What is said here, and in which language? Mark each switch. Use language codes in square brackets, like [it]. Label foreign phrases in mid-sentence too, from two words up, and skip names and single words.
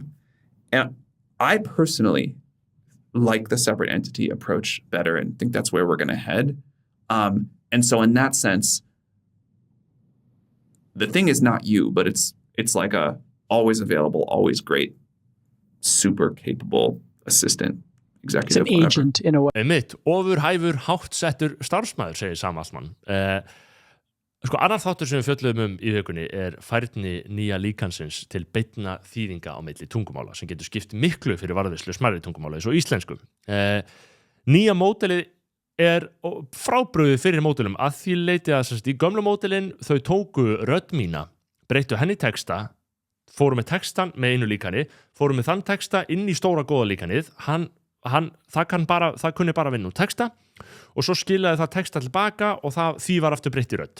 [en] And I personally like the separate entity approach better and think that's where we're going to head. And so in that sense, the thing is not you, but it's like a always available, always great, super capable assistant, executive, It's an whatever. agent in a way. [is] Mitt, ofurhæfur, háttsettur starfsmæður, segir Sam Altman. Sko, annar þáttur sem við fjöllum í vikunni færni nýja líkansins til beinna þýðinga á milli tungumála sem getur skipt miklu fyrir varðveislu smærri tungumála eins og íslensku. Nýja módelið frábrugðið fyrir módelum að því leiti að í gömlu módelin þau tóku rödd mína, breyttu henni texta, fóru með textan með einu líkani, fóru með þann texta inn í stóra góða líkanið, það kunni bara vinna úr texta og svo skilaði það texta tilbaka og því var aftur breytt í rödd.